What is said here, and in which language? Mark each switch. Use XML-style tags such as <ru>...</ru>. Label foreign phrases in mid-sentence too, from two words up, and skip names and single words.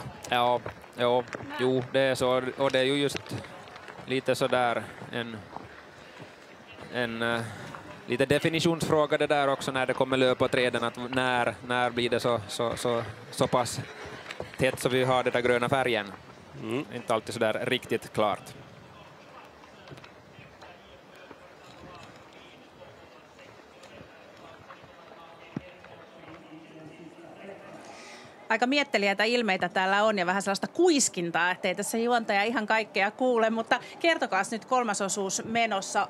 <sv>Ja, det är så, och det är ju just lite så där en lite definitionsfråga det där också när det kommer löp på träden, att när blir det så pass tätt så vi har den där gröna färgen. Inte alltid så där riktigt klart.</sv> <fi>Aika mietteliäitä ilmeitä täällä on ja vähän sellaista kuiskintaa, ettei tässä juontaja ihan kaikkea kuule, mutta kertokaa nyt kolmasosuus menossa.</fi>